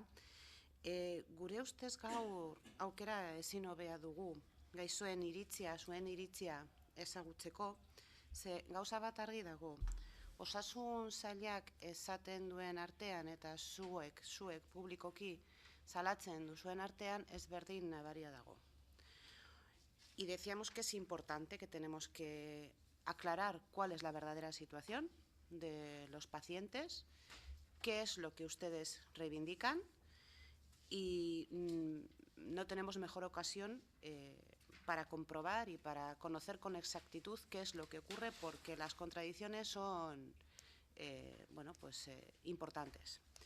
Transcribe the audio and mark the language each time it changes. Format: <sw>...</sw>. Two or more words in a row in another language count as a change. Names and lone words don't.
<eu>Gure ustez gaur aukera ezin hobea dugu gaixoen iritzia, zuen iritzia ezagutzeko, ze gauza bat argi dago, osasun sailak esaten duen artean eta zuek publikoki salatzen duzuen artean ezberdin nabaria dago.</eu> <es>Y decíamos que es importante, que tenemos que aclarar cuál es la verdadera situación de los pacientes, qué es lo que ustedes reivindican y no tenemos mejor ocasión para comprobar y para conocer con exactitud qué es lo que ocurre, porque las contradicciones son importantes.</es>